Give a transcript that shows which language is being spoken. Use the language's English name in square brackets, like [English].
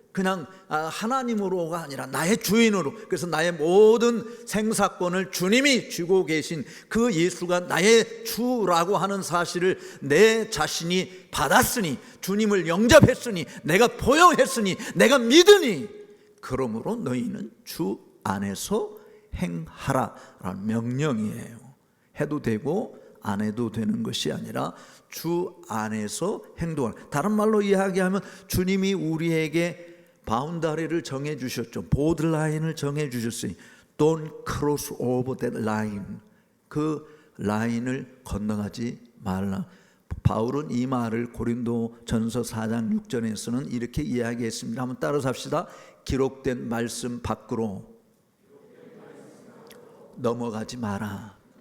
[Korean] 그냥 하나님으로가 아니라 나의 주인으로, 그래서 나의 모든 생사권을 주님이 쥐고 계신 그 예수가 나의 주라고 하는 사실을 내 자신이 받았으니, 주님을 영접했으니, 내가 포용했으니, 내가 믿으니, 그러므로 너희는 주 안에서 행하라라는 명령이에요. 해도 되고 안 해도 되는 것이 아니라 주 안에서 행동하라. 다른 말로 이야기하면 주님이 우리에게 바운다리를 정해 주셨죠. 보드라인을 정해 주셨으니 [English] Don't cross over that line. [Korean] 그 라인을 건너가지 말라. 바울은 이 말을 고린도전서 4장 6절에서는 이렇게 이야기했습니다. 한번 따라서 합시다. 기록된 말씀 밖으로 넘어가지 마라.